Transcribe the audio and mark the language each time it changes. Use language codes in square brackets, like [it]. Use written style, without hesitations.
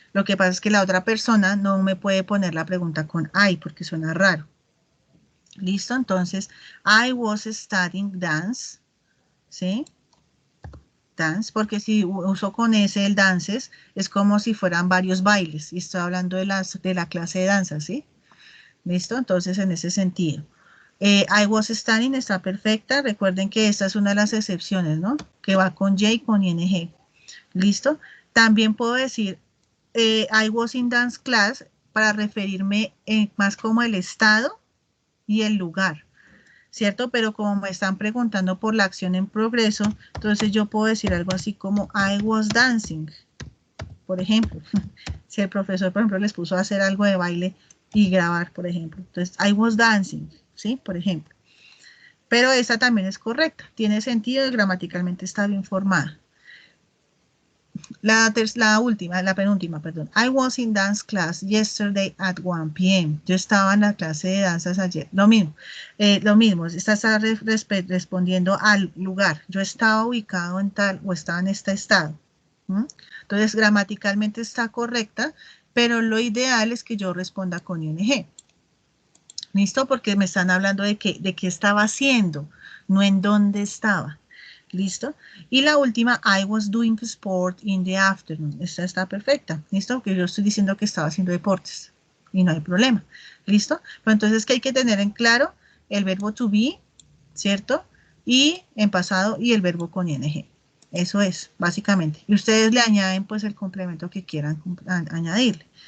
[es] Lo que pasa es que la otra persona no me puede poner la pregunta con I, porque suena raro. ¿Listo? [en] Entonces, I was studying dance, ¿sí? [es] Dance, porque si uso con ese el dances, es como si fueran varios bailes, y estoy hablando de la clase de danza, ¿sí? ¿Listo? Entonces, en ese sentido. [en] I was studying está perfecta. [es] Recuerden que esta es una de las excepciones, ¿no? Que va con J y con ING. ¿Listo? También puedo decir I was in dance class para referirme más como el estado y el lugar, ¿cierto? Pero como me están preguntando por la acción en progreso, entonces yo puedo decir algo así como I was dancing, por ejemplo. Si el profesor, por ejemplo, les puso a hacer algo de baile y grabar, por ejemplo. Entonces, I was dancing, ¿sí? Por ejemplo. Pero esta también es correcta. Tiene sentido y gramaticalmente está bien formada. La penúltima, perdón. [en] I was in dance class yesterday at 1 p.m. [es] Yo estaba en la clase de danzas ayer. Lo mismo. Está respondiendo al lugar. Yo estaba ubicado en tal o estaba en este estado. Entonces, gramaticalmente está correcta, pero lo ideal es que yo responda con ING. ¿Listo? Porque me están hablando de qué estaba haciendo, no en dónde estaba. ¿Listo? [en] Y la última, I was doing sport in the afternoon. [es] Esta está perfecta. ¿Listo? Porque yo estoy diciendo que estaba haciendo deportes y no hay problema. ¿Listo? Pero entonces, ¿qué hay que tener en claro? El verbo to be, ¿cierto? Y en pasado y el verbo con ING. Eso es, básicamente. Y ustedes le añaden, pues, el complemento que quieran añadirle.